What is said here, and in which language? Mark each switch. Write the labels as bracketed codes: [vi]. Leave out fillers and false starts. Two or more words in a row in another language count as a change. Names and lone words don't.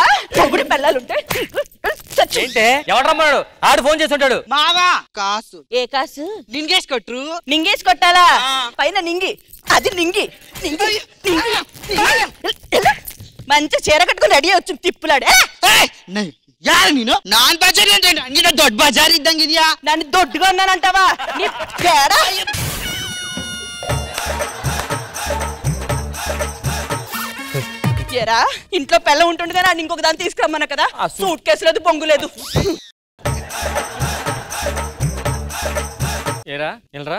[te] మొగుడు పిల్లలుంటే ఏంటే ఎవడు రమ్మన్నాడు? ఆడు ఫోన్ చేసి ఉంటాడు. మావా కాసు. ఏ కాసు? నింగేసి కొట్టు. నింగేసి కొట్టాలా? పైన నింగి, అది నింగి. మంచి చీర కట్టుకుని రెడీ వచ్చి తిప్పులాడు. [kn] ಯಾರು ನೀನು? ನಾನ್ ಬಜಾರಿ ಅಂತ ಹಂಗಿನ ದೊಡ್ಡ ಬಜಾರ್ ಇದ್ದಂಗಿದ್ಯಾ? [te] నన్ను దొడ్డుగా ఉన్నానంటావా? నీ తేడా. ఏరా ఇంట్లో పిల్ల ఉంటుండగా నన్ను ఇంకొక దాన్ని తీసుకురమ్మన్నా కదా. సూట్ కేసు లేదు, బొంగు లేదు. ఏరా ఎల్రా.